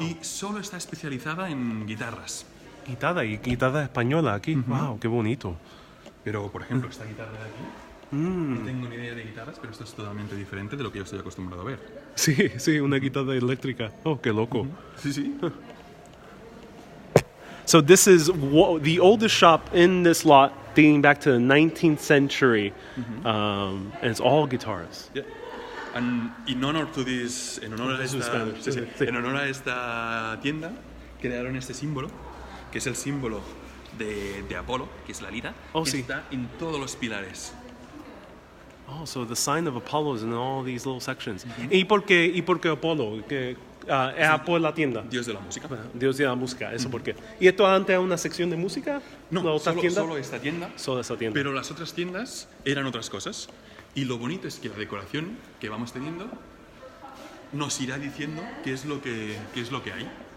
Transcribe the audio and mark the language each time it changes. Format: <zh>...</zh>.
<es>Y solo está especializada en guitarras. Guitarra española aquí. Wow, qué bonito. Pero, por ejemplo, esta guitarra de aquí, no tengo ni idea de guitarras, pero esto es totalmente diferente de lo que yo estoy acostumbrado a ver. Sí, una guitarra eléctrica. Oh, qué loco. Sí.</es> <en>So this is the oldest shop in this lot, dating back to the 19th century, and it's all guitars. Yeah. And in honor to this,</en> <es>en honor a esta tienda, crearon este símbolo, que es el símbolo de Apolo, que es la lira, que está en todos los pilares.</es> <en>Oh, so the sign of Apollo is in all these little sections.</en> <es>¿Y por qué Apolo? Es por la tienda. Dios de la música. Dios de la música, eso por qué. ¿Y esto antes era una sección de música? No, solo esta tienda. Solo esta tienda. Pero las otras tiendas eran otras cosas. Y lo bonito es que la decoración que vamos teniendo nos irá diciendo qué es lo que hay.</es>